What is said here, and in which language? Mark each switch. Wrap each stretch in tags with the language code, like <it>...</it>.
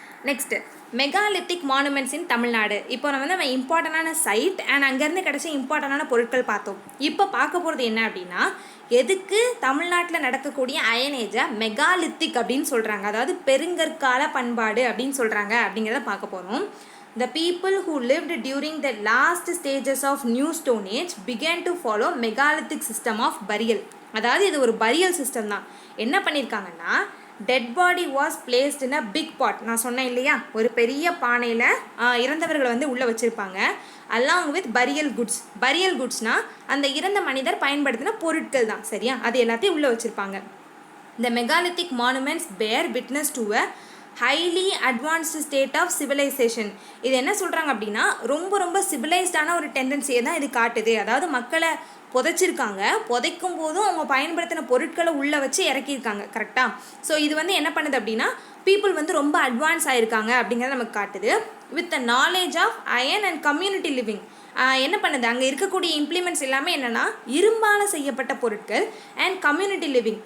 <ta>Next</ta> <en>Megalithic monuments in Tamil Nadu.</en> <ta>இப்போ நம்ம இம்பார்ட்டண்டான சைட் அண்ட் அங்கேருந்து கிடச்ச இம்பார்ட்டண்டான பொருட்கள் பார்த்தோம். இப்போ பார்க்க போகிறது என்ன அப்படின்னா எதுக்கு தமிழ்நாட்டில் நடக்கக்கூடிய அயனேஜை மெகாலித்திக் அப்படின்னு சொல்கிறாங்க, அதாவது பெருங்கற்கால பண்பாடு அப்படின்னு சொல்கிறாங்க அப்படிங்கிறத பார்க்க போகிறோம்.</ta> <en>The people who lived during the last stages of New Stone Age began to follow megalithic system of burial.</en> <ta>அதாவது இது ஒரு பரியல் சிஸ்டம் தான். என்ன பண்ணியிருக்காங்கன்னா</ta> <en>Dead body was placed in a big pot.</en> <ta>நான் சொன்னேன் இல்லையா, ஒரு பெரிய பானையில் இறந்தவர்களை வந்து உள்ளே வச்சுருப்பாங்க.</ta> <en>Along with burial goods.</en> <ta>பரியல் குட்ஸ்னால் அந்த இறந்த மனிதர் பயன்படுத்தின பொருட்கள் தான், சரியா, அது எல்லாத்தையும் உள்ளே வச்சுருப்பாங்க.</ta> <en>The megalithic monuments bear witness to a highly advanced state of civilization.</en> <ta>இது என்ன சொல்கிறாங்க அப்படின்னா ரொம்ப சிவிலைஸ்டான ஒரு டெண்டன்சியை தான் இது காட்டுது. அதாவது மக்களை புதைச்சிருக்காங்க, புதைக்கும் போதும் அவங்க பயன்படுத்தின பொருட்களை உள்ளே வச்சு இறக்கியிருக்காங்க, கரெக்டாக. ஸோ இது வந்து என்ன பண்ணுது அப்படின்னா பீப்புள் வந்து ரொம்ப அட்வான்ஸ் ஆகிருக்காங்க அப்படிங்கிறத நமக்கு காட்டுது.</ta> <en>With the knowledge of iron and community living.</en> <ta>என்ன பண்ணுது, அங்கே இருக்கக்கூடிய இம்ப்ளிமெண்ட்ஸ் எல்லாமே என்னென்னா இரும்பால் செய்யப்பட்ட பொருட்கள் அண்ட் கம்யூனிட்டி லிவிங்.</ta>